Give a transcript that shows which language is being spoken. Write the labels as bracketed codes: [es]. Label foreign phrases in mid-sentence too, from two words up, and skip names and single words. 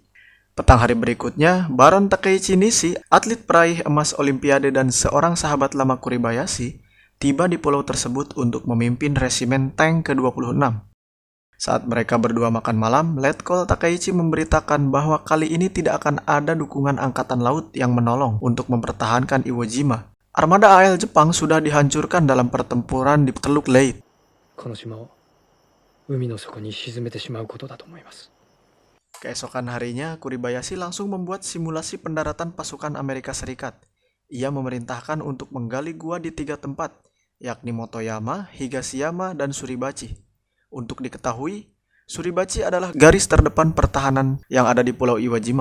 [id] Petang hari berikutnya, Baron Takeichi Nishi, atlet peraih emas Olimpiade dan seorang sahabat lama Kuribayashi, tiba di pulau tersebut untuk memimpin resimen tank ke-26. Saat mereka berdua makan malam, Letkol Takaichi memberitakan bahwa kali ini tidak akan ada dukungan angkatan laut yang menolong untuk mempertahankan Iwo Jima. Armada AL Jepang sudah dihancurkan dalam pertempuran di Teluk Leyte. [ja] この島を海の底に沈めてしまうことだと思います。 [id] Keesokan harinya, Kuribayashi langsung membuat simulasi pendaratan pasukan Amerika Serikat. Ia memerintahkan untuk menggali gua di 3 tempat, yakni Motoyama, Higashiyama, dan Suribachi. Untuk diketahui, Suribachi adalah garis terdepan pertahanan yang ada di Pulau Iwo Jima.